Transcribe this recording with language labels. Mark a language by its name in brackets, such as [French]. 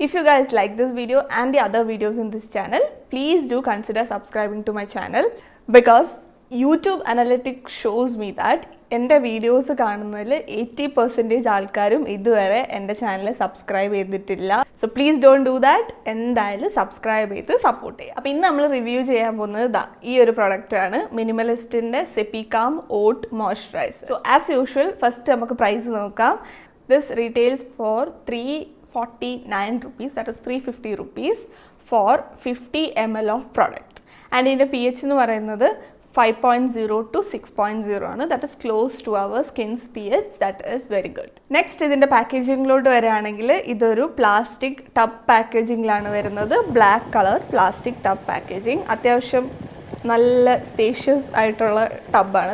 [English] if you guys like this video and the other videos in this channel, please do consider subscribing to my channel because YouTube analytics shows me that [Malayalam] എൻ്റെ videos കാണുന്നതിൽ 80% ആൾക്കാരും ഇതുവരെ എൻ്റെ channel subscribe ചെയ്തിട്ടില്ല. [English] So please don't do that. [Malayalam] എന്തായാലും subscribe ചെയ്ത് support ചെയ്യുക. അപ്പോൾ ഇന്ന് നമ്മൾ റിവ്യൂ ചെയ്യാൻ പോകുന്നത് ഈ ഒരു പ്രൊഡക്റ്റാണ്, മിനിമലിസ്റ്റിൻ്റെ സെപ്പികാം ഓട്ട് moisturiser. So as usual first നമുക്ക് പ്രൈസ് നോക്കാം. [English] This retails for 349 rupees, that is 350 rupees for 50 ml of product. [Malayalam] And ഇതിൻ്റെ pH എന്ന് പറയുന്നത് 5.0 to 6.0 ആണ്. [English] That is close to our skins pH. That is very good. [Malayalam] Next ഇതിൻ്റെ പാക്കേജിങ്ങിലോട്ട് വരികയാണെങ്കിൽ ഇതൊരു plastic tub പാക്കേജിങ്ങിലാണ് വരുന്നത്. Black colour plastic tub packaging. അത്യാവശ്യം നല്ല സ്പേഷ്യസ് ആയിട്ടുള്ള ടബാണ്.